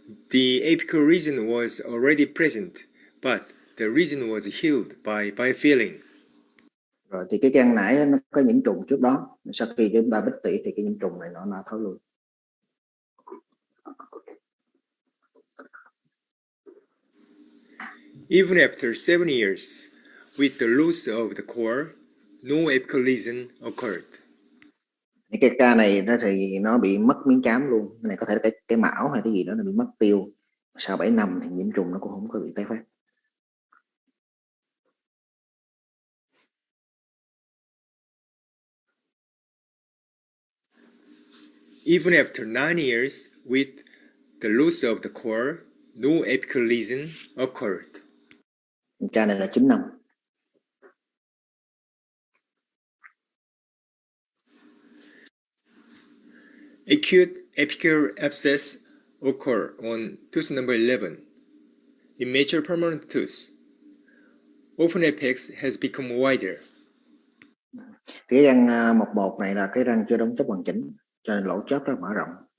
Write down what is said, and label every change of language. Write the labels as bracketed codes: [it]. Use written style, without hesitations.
[en] The apical region was already present, but the region was healed by feeling. [vi] Rồi thì cái răng nãy nó có nhiễm trùng trước đó, sau khi chúng ta bít tỉ thì cái nhiễm trùng này nó thối lui. [en] Even after 7 years, with the loss of the core, no apical lesion occurred. [vi] Cái ca này nó thì nó bị mất miếng chám luôn. Cái này có thể là cái mão hay cái gì đó nó bị mất tiêu. Sau 7 năm thì nhiễm trùng nó cũng không có bị tái phát. [en] Even after 9 years, with the loss of the core, no apical lesion occurred. [vi] Ca này là 9 năm. [en] Acute apical abscess occur on tooth number 11. In mature permanent tooth, open apex has become wider. [vi] Cái răng 11 này là cái răng chưa đóng chóp hoàn chỉnh, cho nên lỗ chóp nó mở rộng.